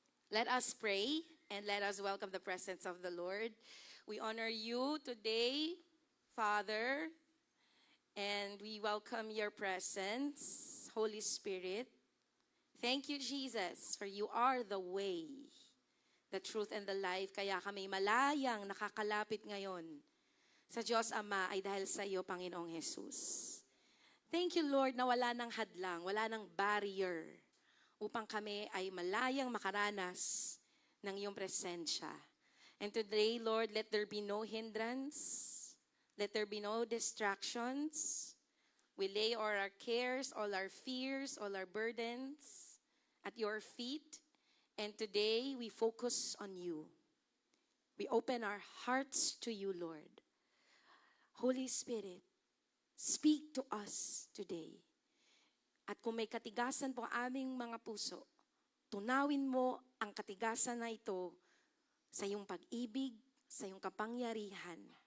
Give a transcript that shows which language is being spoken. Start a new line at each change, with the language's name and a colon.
English: Let us pray and let us welcome the presence of the Lord. We honor you today, Father, and we welcome your presence, Holy Spirit. Thank you, Jesus, for you are the way, the truth, and the life.
Filipino: Kaya kami malayang nakakalapit ngayon sa Diyos Ama ay dahil sa iyo, Panginoong Jesus.
English: Thank you, Lord,
Filipino: na wala nang hadlang, wala nang barrier upang kami ay malayang makaranas ng iyong presensya.
English: And today, Lord, let there be no hindrance, let there be no distractions. We lay all our cares, all our fears, all our burdens at your feet. And today, we focus on you. We open our hearts to you, Lord. Holy Spirit, speak to us today.
Filipino: At kung may katigasan po ang aming mga puso, tunawin mo ang katigasan na ito sa iyong pag-ibig, sa iyong kapangyarihan.